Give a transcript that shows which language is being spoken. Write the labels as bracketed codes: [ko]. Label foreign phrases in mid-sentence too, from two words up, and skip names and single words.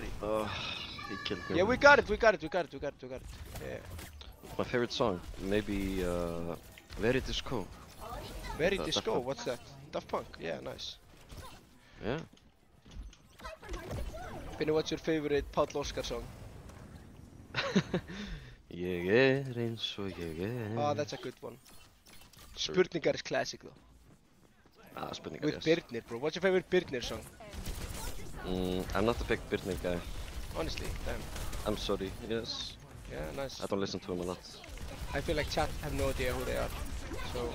[en] He killed me. Yeah, we got it. Yeah. My favorite song, maybe Very Disco. Very Daft disco. Punk. What's that? Daft Punk. Yeah, nice. Yeah. Finny, what's your favorite Páll Óskar song? [is] Ég eins og ég [en] Oh, that's a good one. Spurningar is classic though. Spurningar, With yes. Birnir, bro. What's your favorite Birnir song? I'm not a big Birnir guy. Honestly, damn. I'm sorry, yes. Yeah, nice. I don't listen to him a lot. I feel like chat have no idea who they are, so